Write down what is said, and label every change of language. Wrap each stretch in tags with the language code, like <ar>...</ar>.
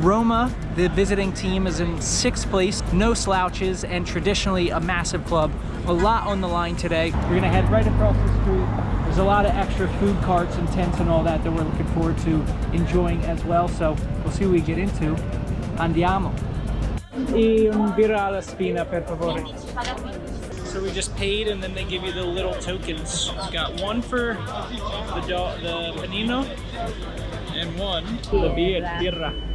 <en>Roma, the visiting team, is in 6th place. No slouches, and traditionally a massive club. A lot on the line today. We're gonna head right across the street. There's a lot of extra food carts and tents and all that we're looking forward to enjoying as well. So we'll see what we get into.</en> <it>Andiamo. E un birra alla spina, per favore.</it> <en>So we just paid, and then they give you the little tokens. Got one for the panino and one for the birra.</en>